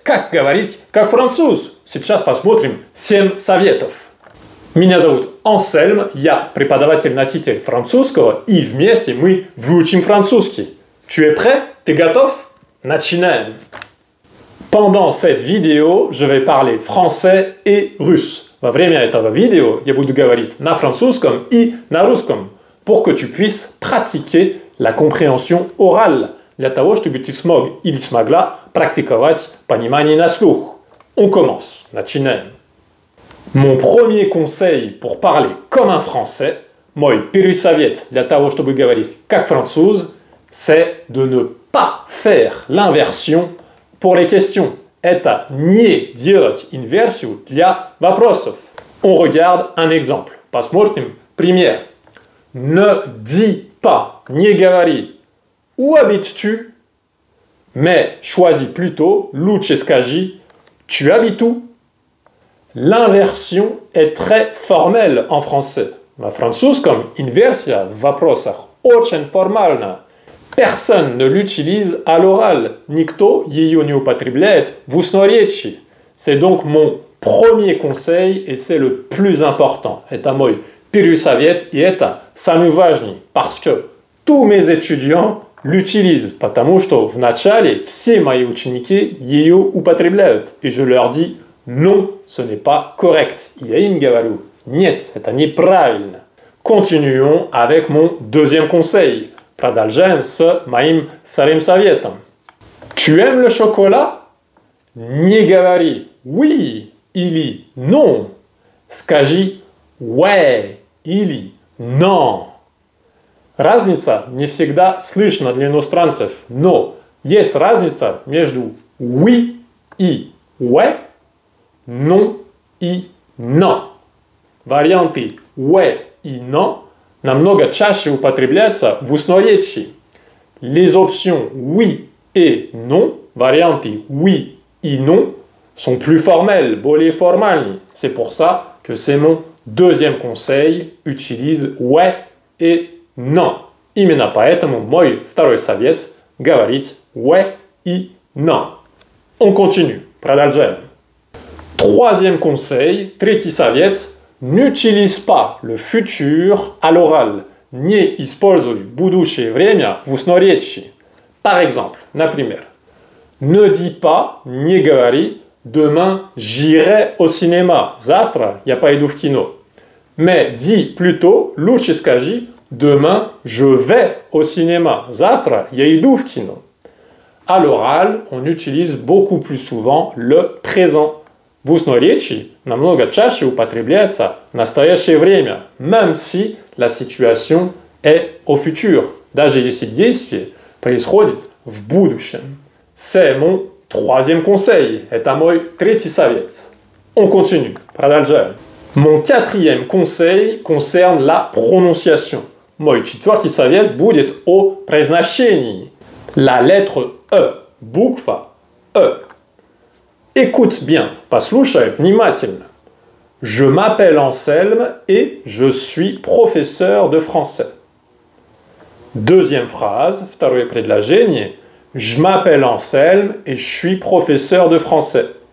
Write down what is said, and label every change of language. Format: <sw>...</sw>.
<ru>Как говорить как француз? Сейчас посмотрим 7 советов. Меня зовут Ансельм, я преподаватель-носитель французского, и вместе мы выучим французский.</ru> <fr>Tu es prêt?</fr> <ru>Ты готов? Начинаем!</ru> <fr>Pendant cette vidéo, je vais parler français et russe.</fr> <ru>Во время этого видео я буду говорить на французском и на русском,</ru> <fr>pour que tu puisses pratiquer la compréhension orale,</fr> <ru>для того, чтобы ты смог или смогла практиковать понимание на слух.</ru> <fr>On commence.</fr> <ru>Начинаем.</ru> <fr>Mon premier conseil pour parler comme un français,</fr> <ru>мой первый совет для того, чтобы говорить как француз,</ru> <fr>c'est de ne pas faire l'inversion pour les questions.</fr> <ru>Это не делать инверсию для вопросов.</ru> <fr>On regarde un exemple.</fr> <ru>Посмотрим пример.</ru> <fr>Ne dis pas,</fr> <ru>не говори.</ru> <fr>Où habites-tu? Mais choisis plutôt</fr> <ru>лучше скажи</ru> <fr>tu habites où? L'inversion est très formelle en français.</fr> <ru>На французском инверсия в вопросах очень формальна.</ru> <fr>Personne ne l'utilise à l'oral.</fr> <ru>Никто ее не употребляет в устной-речи.</ru> <fr>C'est donc mon premier conseil et c'est le plus important.</fr> <ru>Это мой первый совет и это самый важный.</ru> <fr>Parce que tous mes étudiants l'utilisent.</fr> <ru>Потому что в начале все мои ученики ее употребляют.</ru> <fr>И je leur dis non, ce n'est pas correct.</fr> <ru>И я им говорю нет, это неправильно.</ru> <fr>Continuons avec mon deuxième conseil.</fr> <ru>Продолжаем с моим вторым советом.</ru> <fr>Tu aimes le chocolat?</fr> <ru>Не говори oui или non. Скажи ouais или non. Разница не всегда слышна для иностранцев, но есть разница между oui и ouais, non и non. Варианты ouais и non намного чаще употребляются в устной-речи.</ru> <fr>Les options oui et non,</fr> <ru>варианты oui и non,</ru> <fr>sont plus formelles,</fr> <ru>более формальны.</ru> <fr>C'est pour ça que c'est mon deuxième conseil, utilise ouais et non.</fr> <ru>Именно поэтому мой второй совет – говорить ouais и non.</ru> <fr>On continue,</fr> <ru>продолжаем.</ru> <fr>Troisième conseil,</fr> <ru>третий совет</ru> <fr>– n'utilise pas le futur à l'oral.</fr> <ru>Не используй будущее время в устной-речи.</ru> <fr>Par exemple,</fr> <ru>например,</ru> <fr>ne dis pas,</fr> <ru>не говори,</ru> <fr>demain j'irai au cinéma.</fr> <ru>Завтра я пойду в кино.</ru> <fr>Mais dis plutôt,</fr> <ru>лучше скажи,</ru> <fr>demain je vais au cinéma.</fr> <ru>Завтра я иду в кино.</ru> <fr>À l'oral, on utilise beaucoup plus souvent le présent.</fr> <ru>В устной-речи намного чаще употребляется настоящее время,</ru> <fr>même si la situation est au futur,</fr> <ru>даже если действие происходит в будущем.</ru> <fr>C'est mon troisième conseil,</fr> <ru>это мой третий совет.</ru> <fr>On continue,</fr> <ru>продолжаем.</ru> <fr>Mon quatrième conseil concerne la prononciation.</fr> <ru>Мой четвертый совет будет о произношении.</ru> <fr>La lettre E,</fr> <ru>буква E.</ru> <fr>Écoute bien,</fr> <ru>послушай внимательно.</ru> <fr>Je m'appelle Anselme et je suis professeur de français. Deuxième phrase,</fr> <ru>второе предложение.</ru> <fr>Je m'appelle Anselme et je suis professeur de français.</fr>